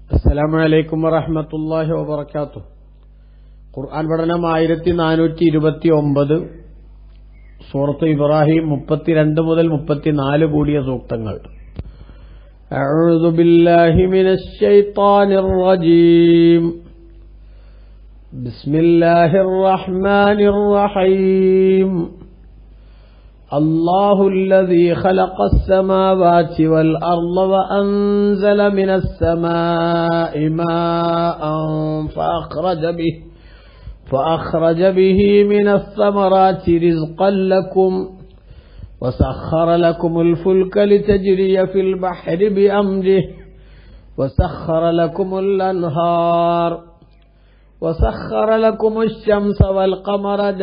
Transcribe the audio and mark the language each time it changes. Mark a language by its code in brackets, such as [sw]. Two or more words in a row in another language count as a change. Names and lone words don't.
[ar] السلام عليكم ورحمة الله وبركاته. [ml] ഖുർആൻ പഠനം 1429, സൂറത്ത് ഇബ്രാഹിം 32 മുതൽ 34 കൂടിയ സൂക്തങ്ങൾ. [ar] أعوذ بالله من الشيطان الرجيم. بسم الله الرحمن الرحيم. الله الذي خلق السماوات والأرض وأنزل من السماء ماء فأخرج به من الثمرات رزقا لكم وسخر لكم الفلك لتجري في البحر بأمره وسخر لكم الأنهار وسخر لكم الشمس والقمر